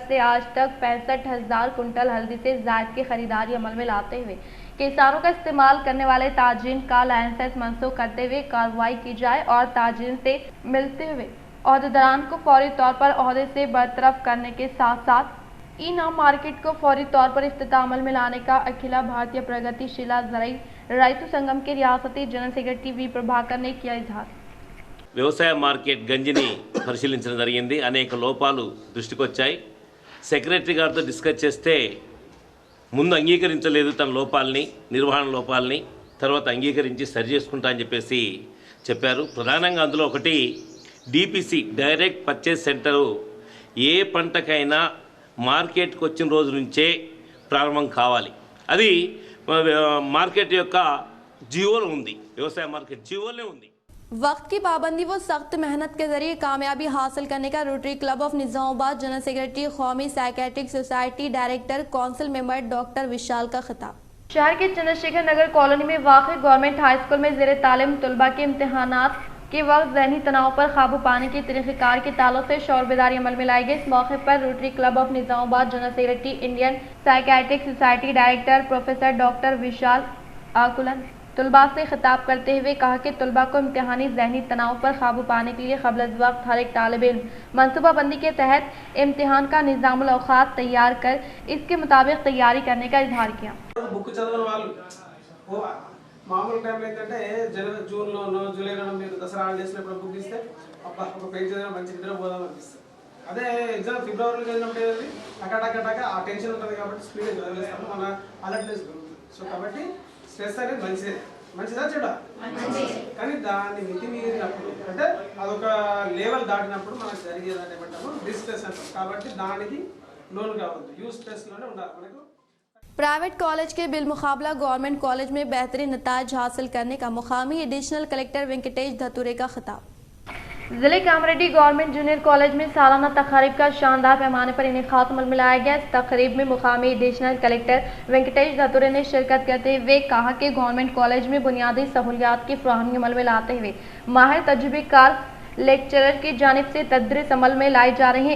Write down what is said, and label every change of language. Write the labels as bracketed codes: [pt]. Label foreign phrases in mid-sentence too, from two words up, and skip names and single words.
[ur] سے آج تک 65,000 کنٹل ہلدی سے زائد کی خریداری عمل میں لاتے ہوئے کسانوں کا استعمال کرنے والے تاجر کا لائسنس منسوخ کرتے ہوئے کارروائی کی جائے اور تاجر سے ملتے ہوئے عہدیداران کو فوری طور پر عہدے سے برطرف کرنے کے ساتھ ساتھ ای نام مارکیٹ کو فوری طور پر افتتاح عمل میں لانے کا اکھلا بھارتیہ پرگتی شیلا زرعی رعیتو سنگم کے ریاستی [en] General Secretary [ur] وی پربھاکر نے کیا اظہار. [te] వ్యవసాయ మార్కెట్ గంజిని పరిశీలించడం జరిగింది. అనేక లోపాలు దృష్టికి వచ్చాయి. సెక్రటరీ గారితో డిస్కస్ చేస్తే ముందు అంగీకరించలేదు తన లోపాలని, నిర్వహణ లోపాలని, తర్వాత అంగీకరించి సరి చేసుకుంటా అని చెప్పేసి చెప్పారు. ప్రధానంగా అందులో ఒకటి [en] DPC direct purchase centre [te] ఏ పంటకైనా మార్కెట్కి వచ్చిన రోజు నుంచే ప్రారంభం కావాలి. అది మార్కెట్ యొక్క జీవోలో ఉంది, వ్యవసాయ మార్కెట్ జీవోలోనే ఉంది. [ur] وقت کی پابندی و سخت محنت کے ذریعے کامیابی حاصل کرنے کا روٹری کلب آف نظام آباد [en] General Secretary [ur] कौमी [en] Psychiatric Society Director Council Member Doctor [ur] وشال کا خطاب. شہر کے چندر شیکھر نگر کالونی میں واقع گورنمنٹ ہائی اسکول میں زیر تعلیم طلبہ کے امتحانات کے وقت ذہنی تناؤ پر قابو پانے کے طریقہ کار کے تعلق سے شعور بیداری عمل میں لائی گئی. اس موقع پر روٹری کلب آف نظام آباد [en] General Secretary Indian Psychiatric Society Director Professor Doctor [ur] وشال آکولن طلبہ سے خطاب کرتے ہوئے کہا کہ طلبہ کو امتحانی ذہنی تناؤ پر قابو پانے کے لیے قبل از وقت ہر ایک طالب علم منصوبہ بندی کے تحت امتحان کا نظام الاوقات تیار کر اس کے مطابق تیاری کرنے کا اظہار کیا. [te] మామూలు టైంలో ఏంటంటే జూన్లోనో జూలైలోనో మీరు దసరా హాలిడేస్ ఎప్పుడు బుక్ ఇస్తే అబ్బా ఒక పేజ్ చదివినా మంచి నిద్ర పోదాం అనిపిస్తుంది. అదే ఎగ్జామ్ ఫిబ్రవరిలో చదివినప్పుడు ఏది టకాటక ఆ టెన్షన్ ఉంటుంది కాబట్టి స్పీడ్గా చదివేస్తాము, మన అలర్ట్నెస్ పెరుగుతుంది. సో కాబట్టి స్ట్రెస్ అనేది మంచిదా చెడా, కానీ దాన్ని మితిమీరినప్పుడు అంటే అదొక లెవెల్ దాటినప్పుడు మనకు జరిగేదాన్ని ఏమంటాము డిస్ట్రెస్ అంటాం. కాబట్టి దానికి లోన్ కావద్దు, యూజ్ స్ట్రెస్లోనే ఉండాలి మనకు। [en] private college [ur] کے بالمقابل [en] government college [ur] میں بہترین نتائج حاصل کرنے کا مقامی [en] Additional Collector [ur] وینکٹیش دھتورے کا خطاب. ضلع کاماریڈی [en] Government Junior College [ur] میں سالانہ تقاریب کا شاندار پیمانے پر انعقاد عمل میں لایا گیا. اس تقریب میں مقامی [en] Additional Collector [ur] وینکٹیش دھتورے نے شرکت کرتے ہوئے کہا کہ [en] government college [ur] میں بنیادی سہولیات کی فراہمی عمل میں لاتے ہوئے ماہر تجربہ کار لیکچرر کی جانب سے تدریس عمل میں لائی جا رہی ہے.